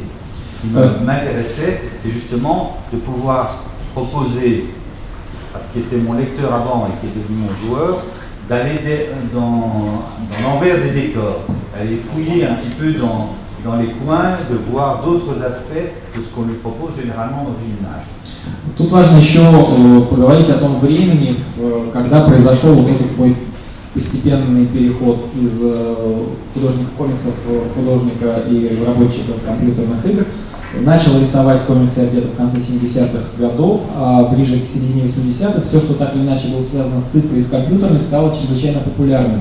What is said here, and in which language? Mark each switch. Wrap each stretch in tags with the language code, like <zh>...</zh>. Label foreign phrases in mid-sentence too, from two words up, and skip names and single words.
<fr>Ce qui m'intéressait, c'est justement de pouvoir proposer à ce qui était mon lecteur avant et qui est devenu mon joueur, d'aller dans l'envers des décors, aller fouiller un petit peu dans les coins, de voir d'autres aspects de ce qu'on lui propose généralement dans une image.</fr> <ru>Тут важно еще поговорить о том времени, когда произошел вот этот мой постепенный переход из художника комиксов в художника и разработчика компьютерных игр. Начал рисовать комиксы где-то в конце 70-х годов, а ближе к середине 80-х все, что так или иначе было связано с цифрой и с компьютерами, стало чрезвычайно популярным.</ru>